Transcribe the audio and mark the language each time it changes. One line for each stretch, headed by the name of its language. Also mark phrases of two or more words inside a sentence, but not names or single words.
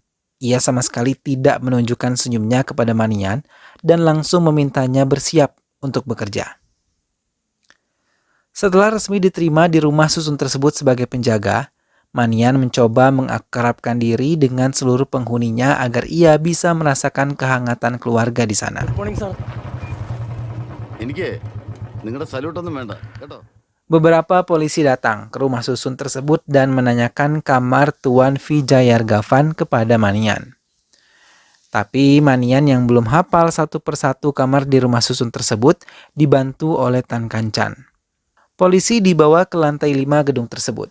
Indonesian: Ia sama sekali tidak menunjukkan senyumnya kepada Manian dan langsung memintanya bersiap untuk bekerja. Setelah resmi diterima di rumah susun tersebut sebagai penjaga, Manian mencoba mengakrabkan diri dengan seluruh penghuninya agar ia bisa merasakan kehangatan keluarga di sana.
Malayalam: എനിക്ക് നിങ്ങളുടെ സല്യൂട്ടൊന്നും വേണ്ട കേട്ടോ.
Indonesian: Beberapa polisi datang ke rumah susun tersebut dan menanyakan kamar Tuan Vijayargavan kepada Manian. Tapi Manian yang belum hafal satu persatu kamar di rumah susun tersebut dibantu oleh Tan Kancan. Polisi dibawa ke lantai 5 gedung tersebut.